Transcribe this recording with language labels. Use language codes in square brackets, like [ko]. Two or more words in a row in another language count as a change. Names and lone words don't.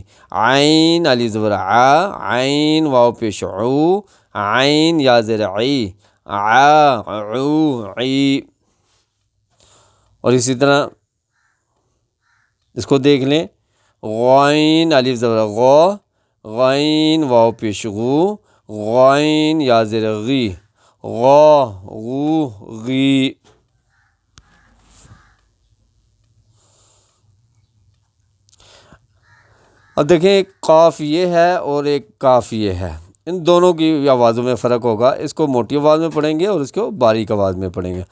[ur] عین الف زبر ع، عین واو پیش عو، عین یا زیر عی، عو عی۔ اور اسی طرح اس کو دیکھ لیں، غین الف زبر غو، غین واو پیش غو، غین یا زیر غی، غو غو غی۔ اب دیکھیں ایک قاف یہ ہے اور ایک کاف یہ ہے، ان دونوں کی آوازوں میں فرق ہوگا، اس کو موٹی آواز میں پڑھیں گے اور اس کو باریک آواز میں پڑھیں گے۔